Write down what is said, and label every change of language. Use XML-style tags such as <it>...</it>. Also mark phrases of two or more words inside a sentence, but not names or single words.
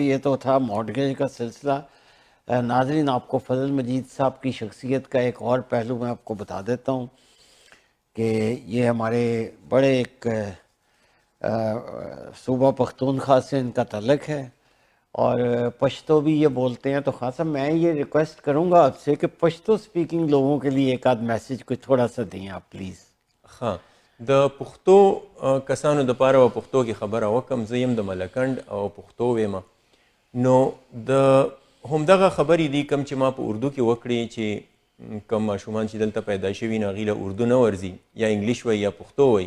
<ur>یہ تو تھا مارگیج کا سلسلہ. ناظرین, آپ کو فضل مجید صاحب کی شخصیت کا ایک اور پہلو میں آپ کو بتا دیتا ہوں کہ یہ ہمارے بڑے ایک صوبہ پختونخوا سے ان کا تعلق ہے اور پشتو بھی یہ بولتے ہیں. تو خان صاحب میں یہ ریکویسٹ کروں گا آپ سے کہ پشتو سپیکنگ لوگوں کے لیے ایک آدھ میسیج کوئی تھوڑا سا دیں آپ پلیز. ہاں,</ur> <ps>د پښتو کسانو د پاره او پښتو کې خبره وکم. زه یم د ملکنډ او پښتو ویم. نو د همدغه خبرې دي کم چې ما په اردو کې وکړې چې کم ماشومان چې دلته پیدا شوي نو هغوی له اردو نه ورځي, یا انګلیش وایي یا پښتو وایي.</ps>